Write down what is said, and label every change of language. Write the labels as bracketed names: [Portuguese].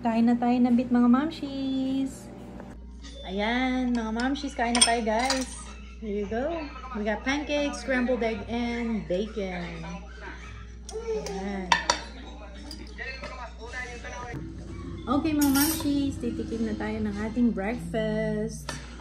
[Filipino] Kain na tayo ng bit, mga mamshies. Ayan, mga mamshies, kain na tayo, guys. [English] Here you go. We got pancakes, scrambled egg, and bacon. [Filipino] Ayan. Okay, mga mamshies, titikim na tayo ng ating breakfast.